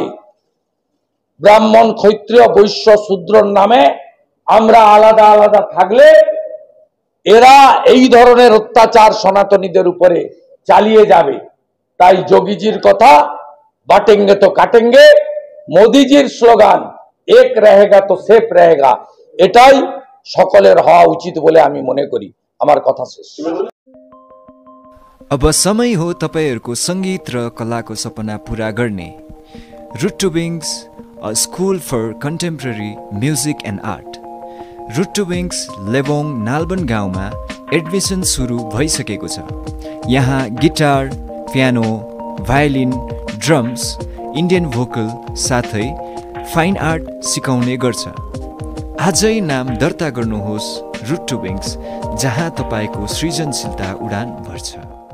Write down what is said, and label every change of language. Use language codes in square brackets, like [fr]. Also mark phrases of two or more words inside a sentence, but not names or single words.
[bn] ব্রাহ্মণ, ক্ষত্রিয়, বৈশ্য, শূদ্রর নামে আমরা আলাদা আলাদা থাকলে এরা এই ধরনের অত্যাচার সনাতনীদের উপরে চালিয়ে যাবে। তাই যোগীজির কথা, [hi] बटेंगे तो कटेंगे, [bn] মোদিজির স্লোগান [hi] एक रहेगा तो सेफ रहेगा, [bn] এটাই সকলের হওয়া উচিত বলে আমি মনে করি। আমার কথা শেষ। [ne] अब समय हो तपाईहरुको संगीत र कलाको सपना पूरा गर्ने। रुट टु विङ्स, [en] a school for contemporary music and art. [ne] रुट टु विङ्स लेबोङ नालबन गाउँमा एडमिसन सुरु भइसकेको छ। यहाँ गिटार, पियानो, भायोलिन, ड्रम्स, [en] Indian vocal [ne] साथै [en] fine art [ne] सिकाउने गर्छ। आजै नाम दर्ता गर्नुहोस् रुट टु विङ्स, जहाँ तपाईको सृजनशीलता उडान भर्छ।